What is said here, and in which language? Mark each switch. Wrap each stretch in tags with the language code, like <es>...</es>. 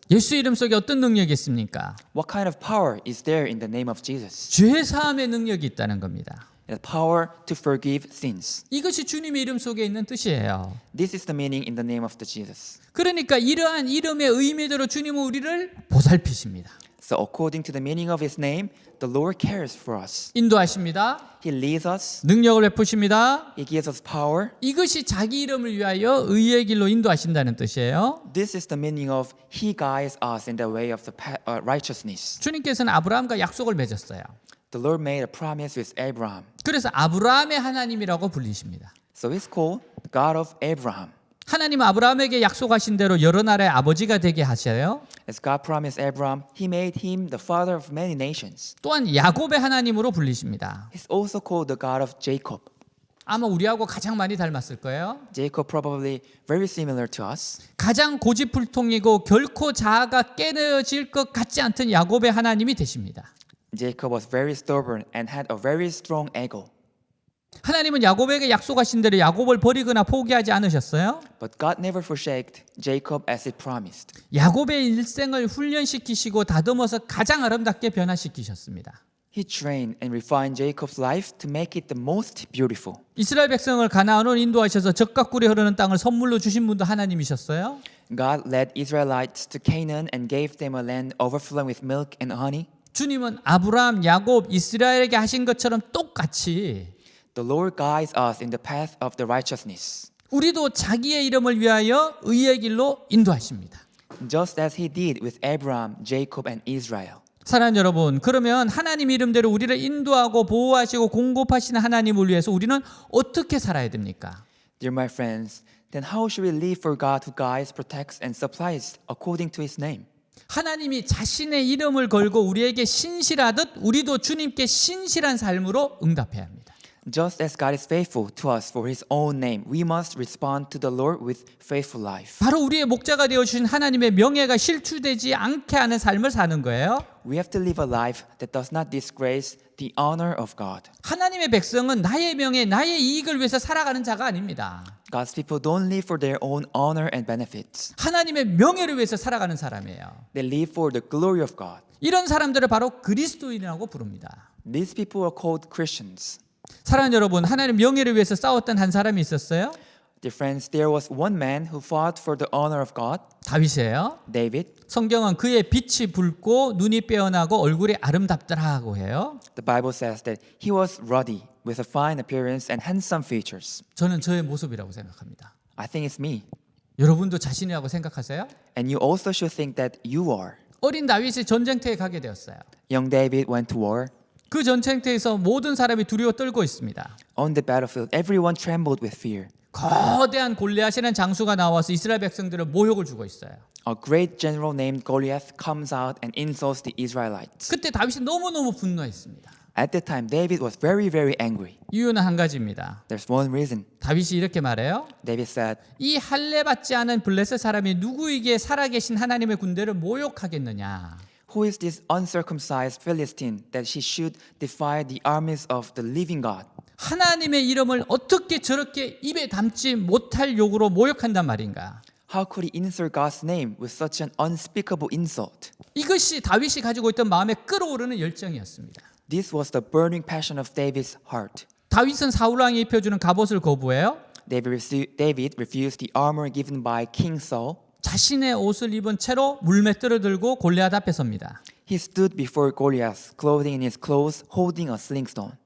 <ko>예수 이름 속에 어떤 능력이 있습니까?</ko> <en>What kind of power is there in the name of Jesus?</en> <ko>죄 사함의 능력이 있다는 겁니다.</ko> <en>The power to forgive sins.</en> <ko>이것이 주님의 이름 속에 있는 뜻이에요.</ko> <en>This is the meaning in the name of the Jesus.</en> <ko>그러니까 이러한 이름의 의미대로 주님은 우리를 보살피십니다.</ko> <en>So according to the meaning of His name, the Lord cares for us.</en> <ko>인도하십니다.</ko> <en>He leads us.</en> <ko>능력을 베푸십니다.</ko> <en>He gives us power.</en> <ko>이것이 자기 이름을 위하여 의의 길로 인도하신다는 뜻이에요.</ko> <en>This is the meaning of He guides us in the way of the righteousness.</en> <ko>주님께서는 아브라함과 약속을 맺었어요.</ko> <en>The Lord made a promise with Abraham.</en> <ko>그래서 아브라함의 하나님이라고 불리십니다.</ko> <en>So He's called the God of Abraham.</en> <ko>하나님은 아브라함에게 약속하신 대로 여러 나라의 아버지가 되게 하셔요.</ko> <en>As God promised Abraham, He made him the father of many nations.</en> <ko>또한 야곱의 하나님으로 불리십니다.</ko> <en>He's also called the God of Jacob.</en> <ko>아마 우리하고 가장 많이 닮았을 거예요.</ko> <en>Jacob probably very similar to us.</en> <ko>가장 고집불통이고 결코 자아가 깨어질 것 같지 않던 야곱의 하나님이 되십니다.</ko> <en>Jacob was very stubborn and had a very strong ego.</en> <ko>하나님은 야곱에게 약속하신 대로 야곱을 버리거나 포기하지 않으셨어요.</ko> <en>But God never forsaked Jacob as He promised.</en> <ko>야곱의 일생을 훈련시키시고 다듬어서 가장 아름답게 변화시키셨습니다.</ko> <en>He trained and refined Jacob's life to make it the most beautiful.</en> <ko>이스라엘 백성을 가나안으로 인도하셔서 젖과 꿀이 흐르는 땅을 선물로 주신 분도 하나님이셨어요.</ko> <en>God led Israelites to Canaan and gave them a land overflowing with milk and honey.</en> <ko>주님은 아브라함, 야곱, 이스라엘에게 하신 것처럼 똑같이</ko> <en>The Lord guides us in the path of the righteousness.</en> <ko>우리도 자기의 이름을 위하여 의의 길로 인도하십니다.</ko> <en>Just as He did with Abraham, Jacob, and Israel.</en> <ko>사랑하는 여러분, 그러면 하나님 이름대로 우리를 인도하고 보호하시고 공급하시는 하나님을 위해서 우리는 어떻게 살아야 됩니까?</ko> <en>Dear my friends, then how should we live for God who guides, protects, and supplies according to His name?</en> <ko>하나님이 자신의 이름을 걸고 우리에게 신실하듯 우리도 주님께 신실한 삶으로 응답해야 합니다.</ko> <en>Just as God is faithful to us for His own name, we must respond to the Lord with faithful life.</en> <ko>바로 우리의 목자가 되어주신 하나님의 명예가 실추되지 않게 하는 삶을 사는 거예요.</ko> <en>We have to live a life that does not disgrace the honor of God.</en> <ko>하나님의 백성은 나의 명예, 나의 이익을 위해서 살아가는 자가 아닙니다.</ko> <en>God's people don't live for their own honor and benefits.</en> <ko>하나님의 명예를 위해서 살아가는 사람이에요.</ko> <en>They live for the glory of God.</en> <ko>이런 사람들을 바로 그리스도인이라고 부릅니다.</ko> <en>These people are called Christians.</en> <ko>사랑하는 여러분, 하나님 명예를 위해서 싸웠던 한 사람이 있었어요.</ko> <en>Dear friends, there was one man who fought for the honor of God,</en> <ko>다윗이에요.</ko> <en>David.</en> <ko>성경은 그의 빛이 붉고 눈이 빼어나고 얼굴이 아름답더라고 해요.</ko> <en>The Bible says that he was ruddy with a fine appearance and handsome features.</en> <ko>저는 저의 모습이라고 생각합니다.</ko> <en>I think it's me.</en> <ko>여러분도 자신이라고 생각하세요?</ko> <en>And you also should think that you are.</en> <ko>어린 다윗이 전쟁터에 가게 되었어요.</ko> <en>Young David went to war.</en> <ko>그 전쟁터에서 모든 사람이 두려워 떨고 있습니다.</ko> <en>On the battlefield, everyone trembled with fear.</en> <ko>거대한 골리앗이라는 장수가 나와서 이스라엘 백성들을 모욕을 주고 있어요.</ko> <en>A great general named Goliath comes out and insults the Israelites.</en> <ko>그때 다윗이 너무너무 분노했습니다.</ko> <en>At that time, David was very, very angry.</en> <ko>이유는 한 가지입니다.</ko> <en>There's one reason.</en> <ko>다윗이 이렇게 말해요.</ko> <en>David said,</en> <ko>이 할례 받지 않은 블레셋 사람이 누구에게 살아계신 하나님의 군대를 모욕하겠느냐.</ko> <en>Who is this uncircumcised Philistine that he should defy the armies of the living God?</en> <ko>하나님의 이름을 어떻게 저렇게 입에 담지 못할 욕으로 모욕한단 말인가.</ko> <en>How could he insult God's name with such an unspeakable insult?</en> <ko>이것이 다윗이 가지고 있던 마음에 끓어오르는 열정이었습니다.</ko> <en>This was the burning passion of David's heart.</en> <ko>다윗은 사울 왕이 입혀주는 갑옷을 거부해요.</ko> <en>David refused the armor given by King Saul.</en> <ko>자신의 옷을 입은 채로 물맷돌을 들고 골리앗 앞에 섭니다.</ko> <en>He stood before Goliath, clothing in his clothes, holding a slingstone.</en>